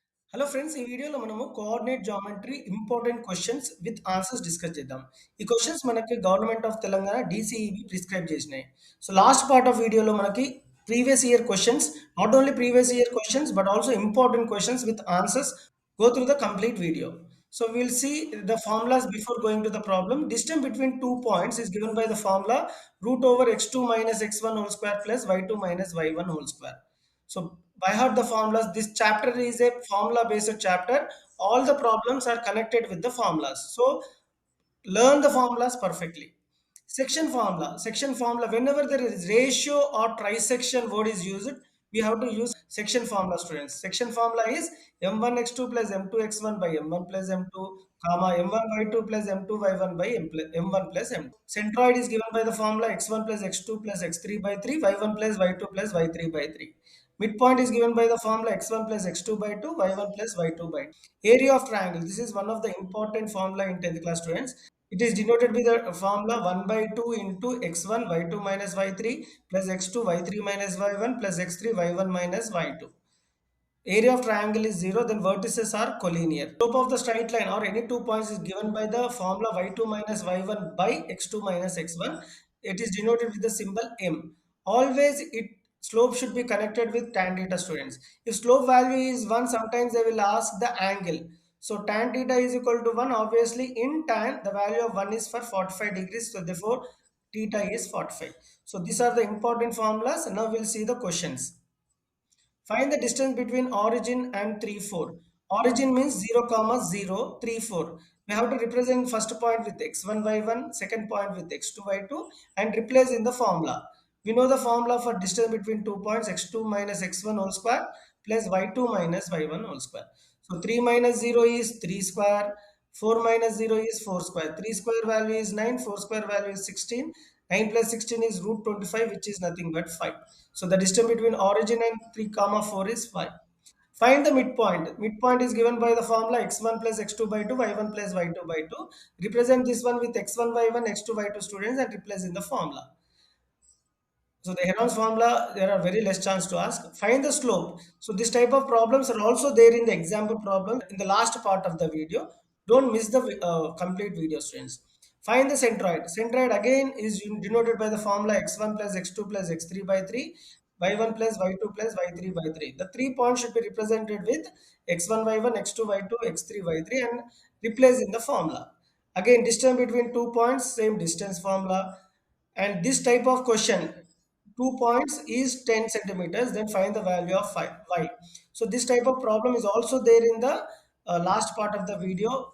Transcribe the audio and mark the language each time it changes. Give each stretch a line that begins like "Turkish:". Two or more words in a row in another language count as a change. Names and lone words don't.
English: Hello friends,
Telugu: ఈ వీడియోలో మనము
English: coordinate geometry important questions with answers discuss
Telugu: చేద్దాం. ఈ క్వశ్చన్స్ మనకి
English: Government of Telangana
Telugu: DCEB ప్రిస్క్రైబ్ చేసినాయి.
English: so last part of video మనకి previous year questions, not only previous year questions but also important questions with answers. Go through the complete video. So we'll see the formulas before going to the problem. Distance between 2 points is given by the formula root over x2 minus x1 whole square plus y2 minus y1 whole square. So by heart the formulas. This chapter is a formula based chapter. All the problems are connected with the formulas. So learn the formulas perfectly. Section formula. Whenever there is ratio or trisection word is used, we have to use section formula, students. Section formula is m1 x2 plus m2 x1 by m1 plus m2, comma m1 y2 plus m2 y1 by m1 plus m2. Centroid is given by the formula x1 plus x2 plus x3 by 3, y1 plus y2 plus y3 by 3. Midpoint is given by the formula x1 plus x2 by 2, y1 plus y2 by 2. Area of triangle. This is one of the important formula in 10th class, students. It is denoted by the formula 1 by 2 into x1 y2 minus y3 plus x2 y3 minus y1 plus x3 y1 minus y2. Area of triangle is 0, then vertices are collinear. Slope of the straight line or any 2 points is given by the formula y2 minus y1 by x2 minus x1. It is denoted with the symbol m. Always slope should be connected with tan theta, students. If slope value is 1, sometimes they will ask the angle. So tan theta is equal to 1. Obviously in tan the value of 1 is for 45 degrees. So therefore theta is 45. So these are the important formulas. Now we'll see the questions. Find the distance between origin and 3, 4. Origin means 0, comma 0, 3, 4. We have to represent first point with x1, y1, second point with x2, y2 and replace in the formula. We know the formula for distance between 2 points, x2 minus x1 whole square plus y2 minus y1 whole square. So 3 minus 0 is 3 square, 4 minus 0 is 4 square, 3 square value is 9, 4 square value is 16, 9 plus 16 is root 25, which is nothing but 5. So the distance between origin and 3 comma 4 is 5. Find the midpoint. Midpoint is given by the formula x1 plus x2 by 2, y1 plus y2 by 2. Represent this one with x1, y1, x2, y2, students, and replace in the formula. So the Heron's formula, there are very less chance to ask. Find the slope. So this type of problems are also there in the example problem in the last part of the video. Don't miss the complete video, students. Find the centroid. Centroid again is denoted by the formula x1 plus x2 plus x3 by 3, y1 plus y2 plus y3 by 3. The 3 points should be represented with x1, y1, x2, y2, x3, y3 and replace in the formula. Again, distance between 2 points, same distance formula. And this type of question, 2 points is 10 centimeters, then find the value of y. So this type of problem is also there in the last part of the video.